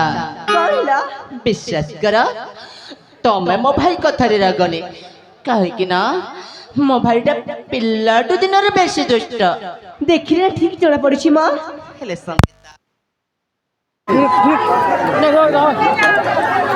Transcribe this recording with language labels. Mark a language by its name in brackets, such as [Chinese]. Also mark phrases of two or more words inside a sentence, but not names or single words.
[Odia] कहला ବିଶ୍ୱାସ କର ତମେ ମୋ ଭାଇ କଥାରେ ରାଗନି କାହିଁକି ନା ମୋ ଭାଇଟା ପିଲାଠୁ ଦିନରେ ବେଶୀ ଦୁଷ୍ଟ ଦେଖିଲେ ଠିକ ଜଣା ପଡ଼ୁଛି ମା ହେଲେ ସଙ୍ଗୀତା